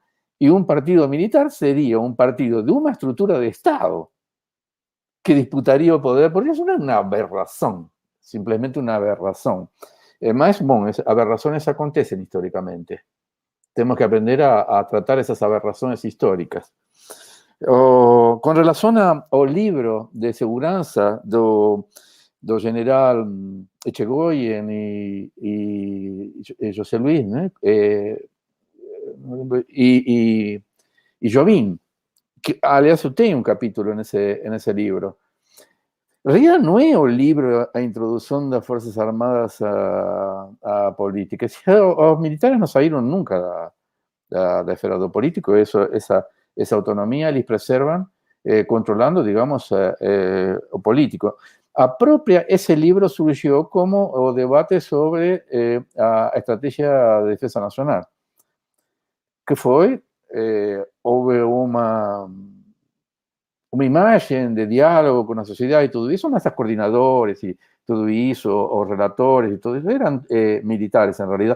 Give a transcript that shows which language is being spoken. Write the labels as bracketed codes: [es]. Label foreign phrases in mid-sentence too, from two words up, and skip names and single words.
[es] Y un partido militar sería un partido de una estructura de Estado que disputaría el poder, porque eso no es una aberración, simplemente una aberración. Mas, bueno, aberraciones acontecen históricamente. Tenemos que aprender a tratar esas aberraciones históricas. Con relación al libro de [pt] segurança do [es] general Echegoyen y José Luis, ¿no? Y Jobim, [pt] que aliás tem [es] un capítulo en ese libro. En realidad [pt] no é o livro a introdução das Forças Armadas à política. Os militares não saíram nunca da esfera do político, essa autonomia eles preservam, controlando, digamos, o político. Esse livro surgiu como o debate sobre a estratégia de defesa nacional, que foi, houve uma imagem de diálogo com a sociedade e tudo isso, mas os coordenadores e tudo isso, os relatores e tudo isso, eram militares, em realidade.